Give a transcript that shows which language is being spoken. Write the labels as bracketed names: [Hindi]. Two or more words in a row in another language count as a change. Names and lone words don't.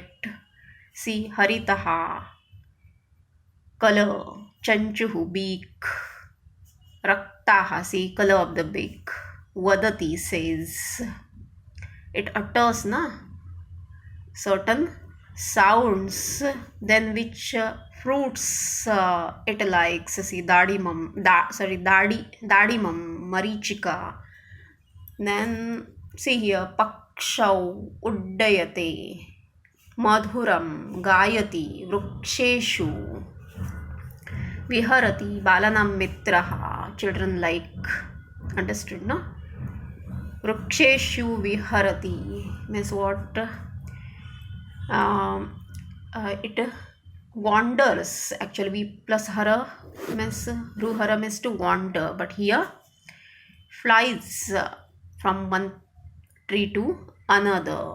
[English] See, haritaha, color, chanchuhu, beak, raktaha, see, color of the beak, vadati says, it utters na certain sounds, then which fruits it likes. See, [Sanskrit] dadimam, dadimam, marichika. [English] Then see here, [Sanskrit] pakshau, uddayate, madhuram, gayati, vruksheshu, viharati, balanam mitraha, [English] children like. Understood, no? [Sanskrit] Vruksheshu viharati [English] means what? It wanders. Actually, we plus hara means ruhara means to wander, but here flies from one tree to another.